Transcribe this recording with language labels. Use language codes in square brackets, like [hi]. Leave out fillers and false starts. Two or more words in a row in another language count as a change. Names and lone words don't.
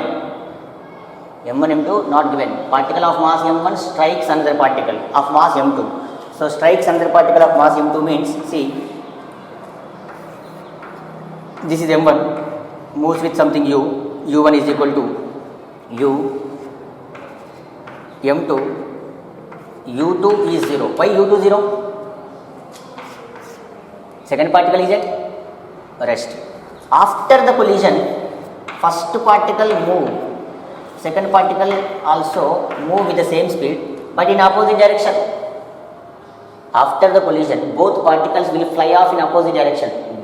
[en] m1 m2 not given. Particle of mass m1 strikes another particle of mass m2. So strikes another particle of mass m2 means, see, this is m1, moves with something u, u1 is equal to u, m2, u2 is 0. Why u2 0? Second particle is at rest. After the collision, first particle move, second particle also move with the same speed but in opposite direction. After the collision, both particles will fly off in opposite direction.